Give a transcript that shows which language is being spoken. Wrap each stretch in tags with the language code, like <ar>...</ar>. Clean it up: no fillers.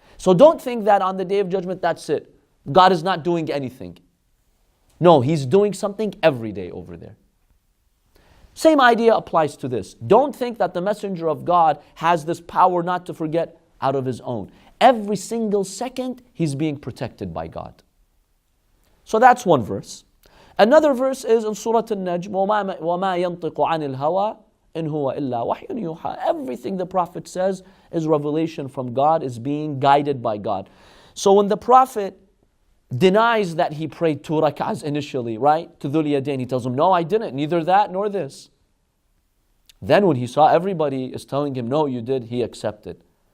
<en>So don't think that on the Day of Judgment, that's it. God is not doing anything. No, He's doing something every day over there. Same idea applies to this. Don't think that the messenger of God has this power not to forget out of his own. Every single second, he's being protected by God. So that's one verse. Another verse is in Surah An-Najm,</en> <ar>وَمَا يَنطِقُ عَنِ الْهَوَىٰ إِنْ هُوَ إِلَّا وَحْيٌ يُوحَىٰ.</ar> <en>Everything the Prophet says is revelation from God, is being guided by God. So when the Prophet denies that he prayed 2 rak'ahs initially, right? To Dhul Yadayn, he tells him, no, I didn't, neither that nor this. Then when he saw everybody is telling him, no, you did, he accepted.</en>